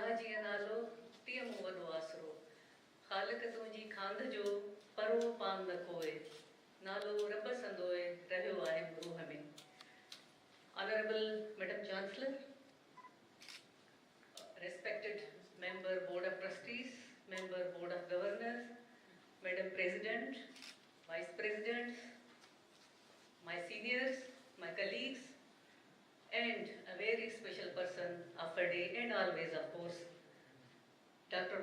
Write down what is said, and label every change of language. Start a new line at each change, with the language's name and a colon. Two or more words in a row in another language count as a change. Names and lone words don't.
Sindhi: जी नालो तीअ मूं वॾो आसरो ख़ालिक तुंहिंजी खांद जो परो पान न कोए नालो रब संदोए रहियो आहे रूह में
English: Honorable Madam Chancellor, respected Member Board of Trustees, Member Board of Governors, Madam President, Vice Presidents, my seniors, my colleagues, and a very special person of a day and always, of course, Dr.